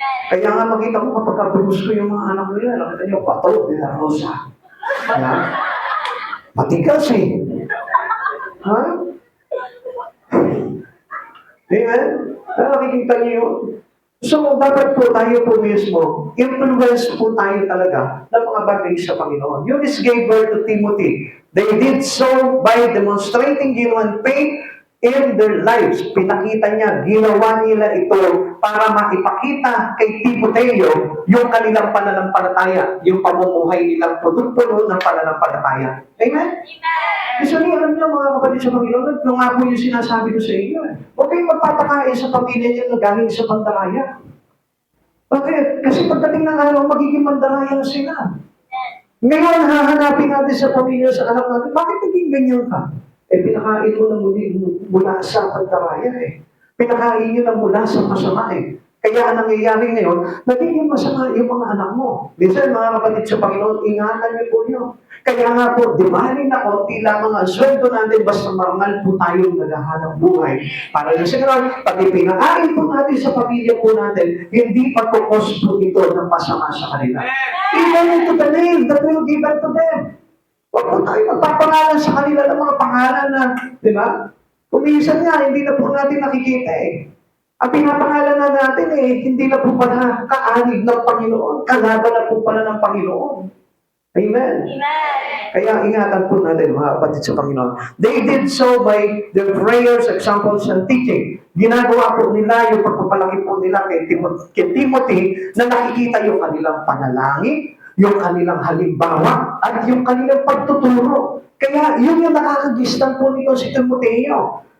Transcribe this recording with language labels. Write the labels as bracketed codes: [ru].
[tl] Kaya nga makita mo kapag brusko yung mga anak nila, nakita niyo, bato, nila Rosa. Matigas eh. Ha? Amen? Nakikita niyo yun? So, dapat po tayo po mismo, influence po tayo talaga ng mga bagay sa Panginoon. [en] Eunice gave birth to Timothy. They did so by demonstrating genuine faith in their lives. [tl] Pinakita niya, ginawa nila ito para maipakita kay Timoteo yung kanilang pananampalataya, yung pamumuhay nilang puno-puno ng pananampalataya. Amen? Usually, alam niyo mga kapatid sa Panginoon, nung nga po yung sinasabi ko sa inyo, huwag kayong magpapakain sa pamilya niyo na galing sa pandaraya. Bakit? Kasi pagdating ng araw, magiging mandaraya na sila. Ngayon, hahanapin natin sa pamilya, sa anak natin, bakit naging ganyan ka? Pinakain mo na mula sa pandaraya Pinakain nyo na mula sa masama Kaya ang nangyayari ngayon, nagiging masama yung mga anak mo. Minsan, mga kapatid sa Panginoon, ingatan niyo po yun. Kaya nga po, di bali na konti lamang ang sweldo natin, basta marangal po tayong naghahanap buhay. Para sa ganun, pati pinakain po natin sa pamilya po natin, hindi pagkukos po ito ng masama sa kanila. [en] Even into the name that will give to them. [tl] Huwag po tayo magpapangalan sa kanila ng mga pangalan na, di ba? Kung minsan nga, hindi na po natin nakikita eh. Ang pinapangalan na natin eh, hindi na po pala kaanig ng Panginoon, kalaban na po pala ng Panginoon. Amen. Amen. Kaya ingatan po natin mga kapatid sa Panginoon. [en] They did so by their prayers, examples, and teaching. [tl] Ginagawa po nila yung pagpapalaki po nila kay Timothy na nakikita yung kanilang panalangin, yung kanilang halimbawa, at yung kanilang pagtuturo. Kaya yun yung nakakagistan po nito si Timoteo.